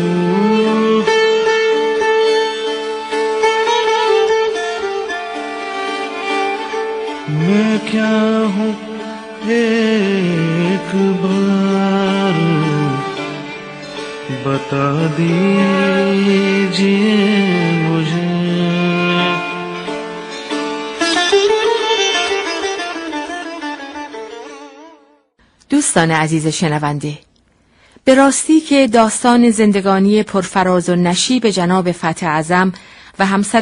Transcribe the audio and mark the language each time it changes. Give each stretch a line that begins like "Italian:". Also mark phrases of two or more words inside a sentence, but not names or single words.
Hindi: मैं क्या हूँ एक बार बता दीजिए मुझे।
Persian: دوستان عزیز شنونده، به راستی که داستان زندگانی پرفراز و نشیب جناب فتح اعظم و همسر